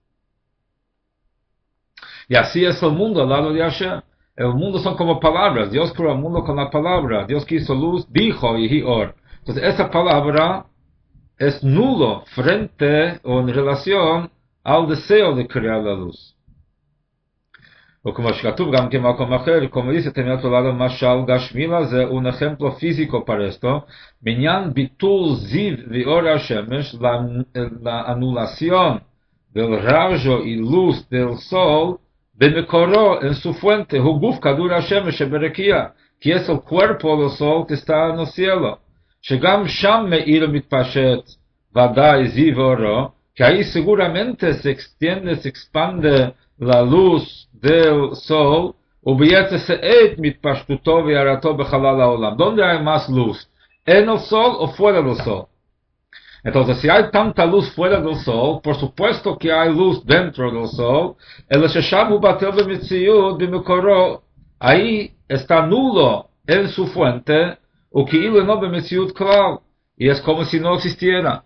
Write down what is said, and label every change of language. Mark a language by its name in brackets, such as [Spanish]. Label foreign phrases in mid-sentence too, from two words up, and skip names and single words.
[Spanish] Y así es el mundo al lado de Hashem. El mundo son como palabras. Dios creó el mundo con la palabra. Dios quiso luz, dijo y or. Entonces esa palabra es nulo frente o en relación al deseo de crear la luz. O como [Hebrew] שכתוב גם כמקום אחר, [Spanish] como dice también otro lado, [Hebrew] משל גשמילה, זה [Spanish] un ejemplo físico para esto, [Hebrew] בעניין ביטול זיו ואור השמש, [Spanish] la anulación del rayo y luz del sol, במקורו, en su fuente, [Hebrew] הוא גוף כדור השמש שברקיע, [Spanish] que es el cuerpo del sol que está en el cielo, [Hebrew] שגם שם מאיר מתפשט, ודאי זיו ואורו, [Spanish] que ahí seguramente se extiende, se expande la luz del sol, ¿dónde hay más luz? ¿En el sol o fuera del sol? Entonces, si hay tanta luz fuera del sol, por supuesto que hay luz dentro del sol, ahí está nulo en su fuente, y es como si no existiera.